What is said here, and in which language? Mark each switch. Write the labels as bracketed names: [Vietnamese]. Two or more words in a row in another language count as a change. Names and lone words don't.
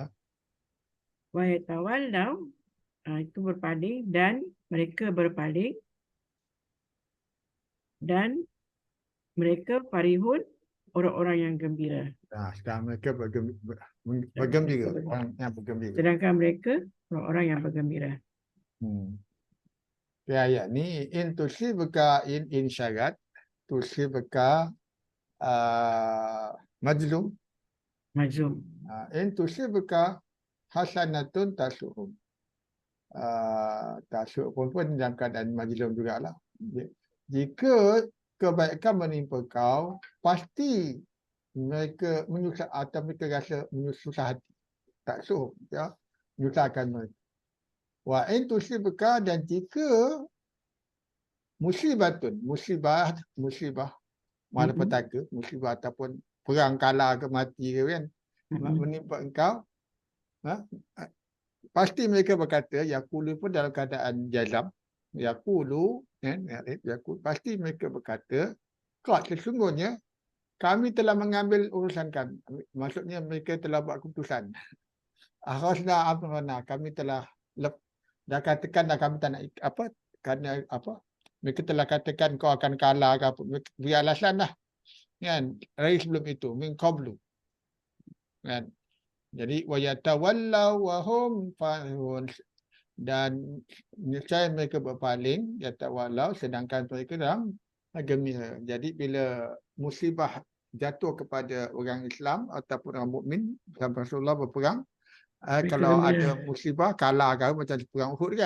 [Arabic] وَيَتَوَلَّوْا, [Malay] itu berpaling, dan mereka berpaling, dan mereka farihun, orang-orang yang gembira. Sekarang mereka bergembira, orang yang bergembira. Sedangkan mereka orang-orang yang bergembira. Ayat ni [Arabic] إِن تُصِبْكَ, [Malay] in syarat, [Arabic] تُصِبْكَ مَجْزُوم. إِن تُصِبْكَ حَسَنَةٌ تَسُؤْهُمْ. [Malay] Tasuhum pun dalam keadaan majlum jugalah. Jika kebaikan menimpa kau, pasti mereka menyusah atau mereka rasa menyusah hati. Tak suh, ya, menyusahkan mereka. [Arabic] وَإِن تُصِبْكَ, [Malay] dan jika musibah, malapetaka, musibah ataupun perang kalah ke mati ke kan, menimpa engkau, pasti mereka berkata, yaqulu pun dalam keadaan jazam, yaqulu, pasti mereka berkata, qad, sesungguhnya kami telah mengambil urusan kami. Maksudnya mereka telah buat keputusan. [Arabic] أَخَذْنَا أَمْرَنَا, [Malay] kami telah dah katakan dah kami tak nak apa, kerana apa, mereka telah katakan kau akan kalah ke apa, beri alasan lah kan, hari sebelum itu [Arabic] مِن قَبْلُ [Malay] kan. [Arabic] Jadi وَيَتَوَلَّوا وَهُمْ فَرِحُونَ, [Malay] dan niscaya mereka berpaling, yatawallaw, sedangkan mereka dalam gembira. Jadi bila musibah jatuh kepada orang Islam ataupun orang mukmin, Rasulullah berperang, kalau ada musibah kalah kan, macam perang Uhud kan.